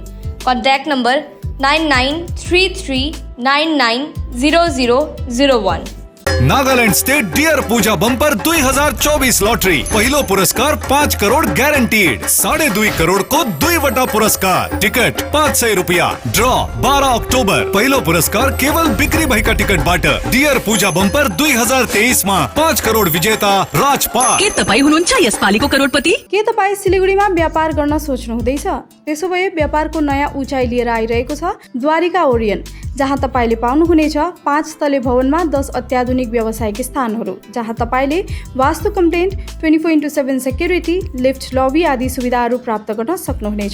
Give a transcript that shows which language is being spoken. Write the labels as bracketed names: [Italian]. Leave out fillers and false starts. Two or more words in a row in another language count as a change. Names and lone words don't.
[English] Contact number 9933990001. [Nepali] नागालैंड स्टेट डियर पूजा बंपर 2024 लॉटरी पहिलो पुरस्कार 5 करोड़ गॅरंटीड, 2.5 करोड़ को 2 पुरस्कार, टिकट 500 रुपया, ड्रॉ 12 अक्टोबर, पहिलो पुरस्कार केवल बिक्री भाई का टिकट बाट। [Hindi] डियर पूजा बंपर 2023 में 5 करोड़ विजेता राजपाल। [Nepali] के तपाईँ हुनुहुन्छ यस पालिको करोडपति? के तपाईँ सिलिगुडीमा व्यापार गर्न सोच्नु हुँदैछ? त्यसो भए व्यापारको नयाँ उचाइ लिएर आइरहेको छ द्वारिका ओरियन, जहाँ तपाईँले पाउनुहुनेछ 5 तले भवनमा 10 अत्याधुनिक व्यावसायिक स्थानहरू, जहाँ तपाईँले [English] Vastu compliant, [Nepali] 24/7 सेक्युरिटी, लिफ्ट, लबी आदि सुविधाहरू प्राप्त गर्न सक्नुहुनेछ।